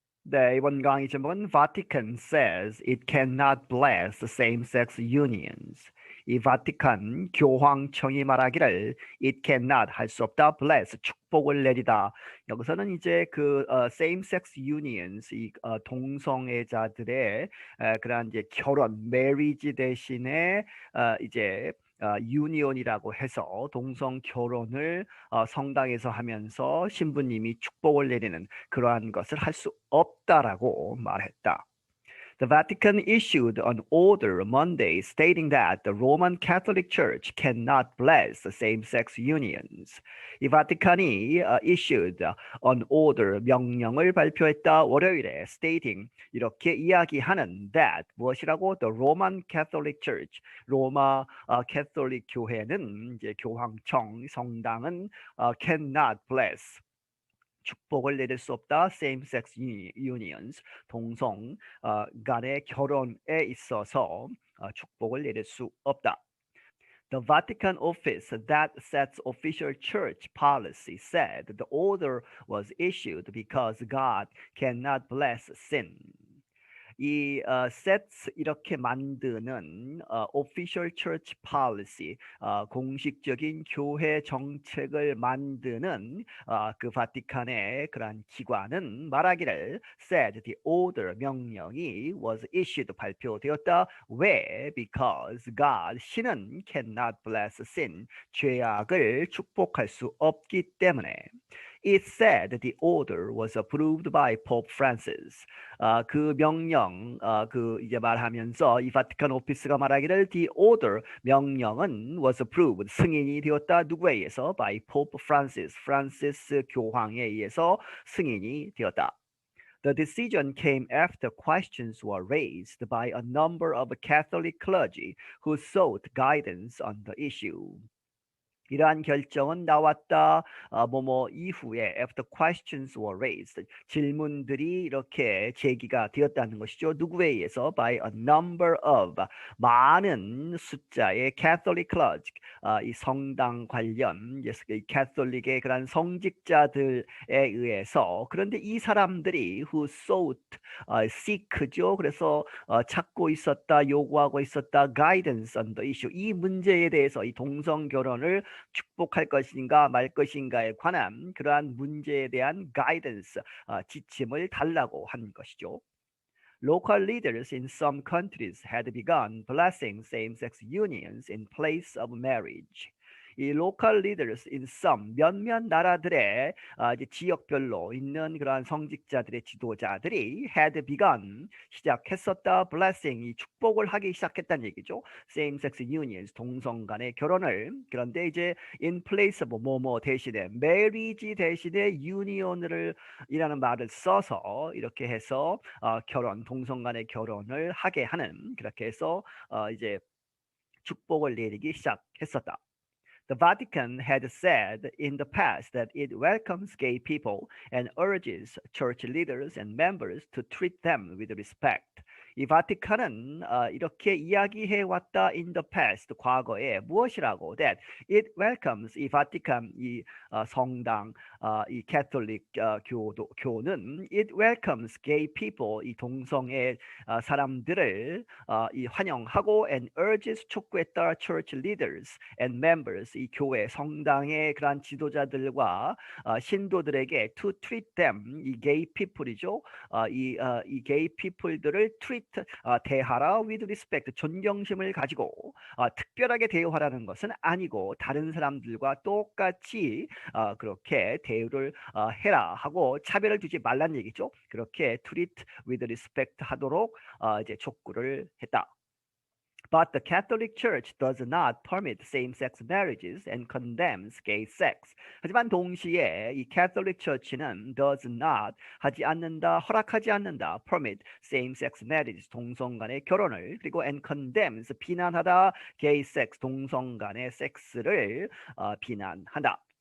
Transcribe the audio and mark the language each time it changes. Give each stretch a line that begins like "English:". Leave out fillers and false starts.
Korean: 네, 이번 강의 제목은
English: Vatican says it cannot bless same-sex unions.
Korean: 이 바티칸 교황청이 말하기를
English: it cannot
Korean: 할 수 없다, bless 축복을 내리다. 여기서는 이제 그 same-sex unions 이 동성애자들의 그러한 이제 결혼, marriage 대신에 이제 유니온이라고 해서 동성 결혼을 성당에서 하면서 신부님이 축복을 내리는 그러한 것을 할 수 없다라고 말했다.
English: The Vatican issued an order Monday stating that the Roman Catholic Church cannot bless same-sex unions.
Korean: 이 바티칸이
English: issued an order
Korean: 명령을 발표했다. 월요일에 stating 이렇게 이야기하는 that 무엇이라고?
English: The Roman Catholic Church
Korean: 로마 캐톨릭 교회는 이제 교황청 성당은
English: cannot bless
Korean: 축복을 내릴 수 없다. Same-sex unions, 동성 간의 결혼에 있어서 축복을 내릴 수 없다.
English: The Vatican office that sets official church policy said the order was issued because God cannot bless sin.
Korean: 이 sets 이렇게 만드는
English: official church policy
Korean: 공식적인 교회 정책을 만드는 그 바티칸의 그러한 기관은 말하기를
English: said the order
Korean: 명령이
English: was issued
Korean: 발표되었다. 왜?
English: Because God
Korean: 신은
English: cannot bless sin
Korean: 죄악을 축복할 수 없기 때문에.
English: It said the order was approved by Pope Francis.
Korean: 그 명령 그 이제 말하면서 이 바티칸 오피스가 말하기를
English: the order
Korean: 명령은
English: was approved
Korean: 승인이 되었다. 누구에 의해서?
English: By Pope Francis.
Korean: 프란시스 교황에 의해서 승인이 되었다.
English: The decision came after questions were raised by a number of Catholic clergy who sought guidance on the issue.
Korean: 이러한 결정은 나왔다. 뭐뭐 이후에
English: after questions were raised
Korean: 질문들이 이렇게 제기가 되었다는 것이죠. 누구에 의해서?
English: By a number of
Korean: 많은 숫자의
English: Catholic clergy
Korean: 이 성당 관련 이 캐톨릭의 그런 성직자들에 의해서. 그런데 이 사람들이
English: who sought
Korean: seek죠. 그래서 찾고 있었다, 요구하고 있었다.
English: guidance on the issue
Korean: 이 문제에 대해서 이 동성 결혼을 축복할 것인가 말 것인가에 관한 그러한 문제에 대한 guidance, 지침을 달라고 한 것이죠.
English: Local leaders in some countries had begun blessing same-sex unions in place of marriage.
Korean: 이
English: local leaders in some
Korean: 몇몇 나라들의 이제 지역별로 있는 그러한 성직자들의 지도자들이
English: had begun
Korean: 시작했었다. blessing 이 축복을 하기 시작했다는 얘기죠.
English: same-sex unions
Korean: 동성 간의 결혼을. 그런데 이제
English: in place of
Korean: 뭐뭐 대신에 marriage 대신에 union을 이라는 말을 써서 이렇게 해서 결혼 동성 간의 결혼을 하게 하는 그렇게 해서 이제 축복을 내리기 시작했었다.
English: The Vatican had said in the past that it welcomes gay people and urges church leaders and members to treat them with respect.
Korean: 이 바티칸은 이렇게 이야기해 왔다
English: in the past
Korean: 과거에 무엇이라고?
English: That it welcomes
Korean: 이 바티칸 이 성당 이 캐톨릭 교는
English: it welcomes gay people
Korean: 이 동성애 사람들을 이 환영하고
English: and urges
Korean: 촉구했다
English: church leaders and members
Korean: 이 교회 성당의 그러한 지도자들과 신도들에게
English: to treat them
Korean: 이 gay people이죠. 이 gay people들을 treat 대하라
English: with respect
Korean: 존경심을 가지고 특별하게 대우하라는 것은 아니고 다른 사람들과 똑같이 그렇게 대우를 해라 하고 차별을 두지 말란 얘기죠. 그렇게
English: treat with respect
Korean: 하도록 이제 촉구를 했다. But the Catholic Church does not permit same-sex marriages and condemns gay sex. 하지만 동시에 이 Catholic Church는
English: does not
Korean: 하지 않는다, 허락하지 않는다,
English: permit same-sex marriages
Korean: 동성 간의 결혼을 그리고
English: and condemns
Korean: 비난하다
English: gay sex
Korean: 동성 간의 섹스를 비난한다.